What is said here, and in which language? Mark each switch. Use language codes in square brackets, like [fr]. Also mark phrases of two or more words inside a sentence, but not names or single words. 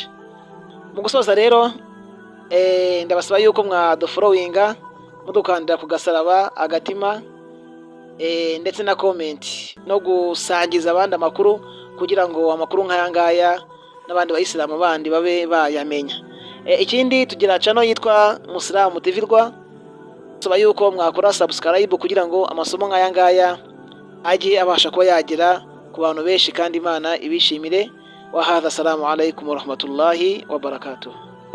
[rw] Mu gusoza rero ndabasaba yuko mwadufollowinga, mudukandira ku gasaraba, agatima, ndetse na comment, no gusangiza abandi amakuru kugira ngo amakuru nk'aya ngaya n'abandi bayisilamu bandi babe bayamenya. Ikindi tugira channel yitwa Musalamu TV Rwa, nsaba yuko mwakora subscribe kugira ngo amasomo nk'aya ngaya ajye abasha kuba yagera ku bantu benshi kandi Imana ibishimire. [ar] وهذا، السلام عليكم ورحمة الله وبركاته.